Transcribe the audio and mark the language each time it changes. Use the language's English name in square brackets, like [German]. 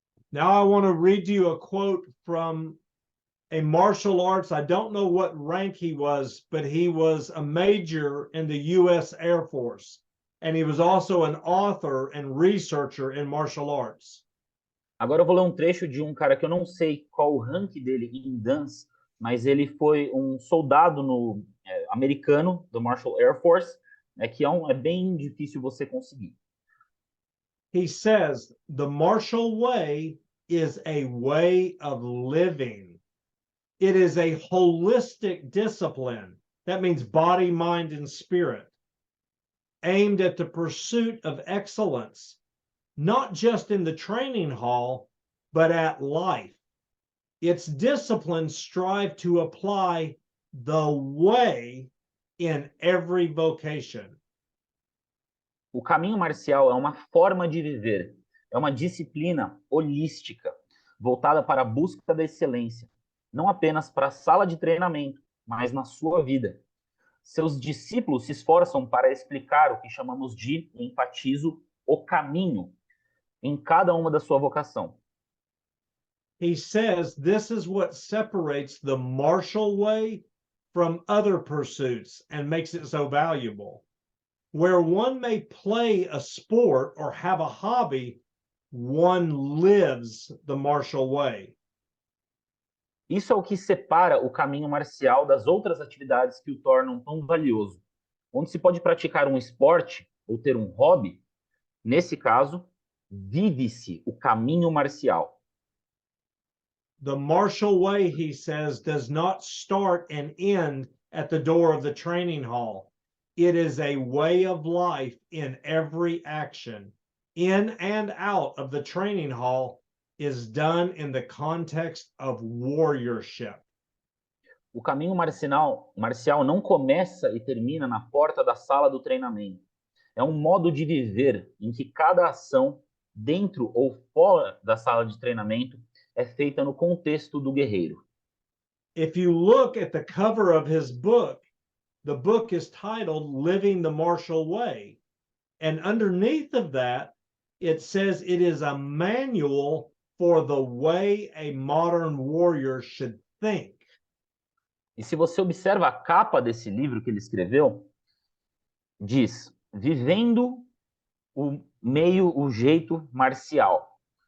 [English] Now I want to read you a quote from a martial arts. I don't know what rank he was, but he was a major in the U.S. Air Force, and he was also an author and researcher in martial arts. [Portuguese] Agora eu vou ler um trecho de um cara que eu não sei qual o rank dele em dance, mas ele foi um soldado americano do Marshall Air Force, que é bem difícil você conseguir. [English] He says, the martial way is a way of living. It is a holistic discipline. That means body, mind, and spirit, aimed at the pursuit of excellence, not just in the training hall, but at life. Its disciplines strive to apply the way in every vocation. [Portuguese] O caminho marcial é uma forma de viver, é uma disciplina holística, voltada para a busca da excelência, não apenas para a sala de treinamento, mas na sua vida. Seus discípulos se esforçam para explicar o que chamamos de, enfatizo, o caminho, em cada uma da sua vocação. [English] He says this is what separates the martial way from other pursuits and makes it so valuable. Where one may play a sport or have a hobby, one lives the martial way. [Portuguese] Isso é o que separa o caminho marcial das outras atividades que o tornam tão valioso. Onde se pode praticar um esporte ou ter um hobby, nesse caso, vive-se o caminho marcial. [English] The martial way, he says, does not start and end at the door of the training hall. It is a way of life in every action. In and out of the training hall is done in the context of warriorship. [Portuguese] O caminho marcial não começa e termina na porta da sala do treinamento. É um modo de viver em que cada ação, dentro ou fora da sala de treinamento, é feita no contexto do guerreiro. [English] If you look at the cover of his book, the book is titled Living the Martial Way. And underneath of that, it says it is a manual for the way a modern warrior should think. [Portuguese] E se você observa a capa desse livro que ele escreveu, diz, vivendo o jeito marcial.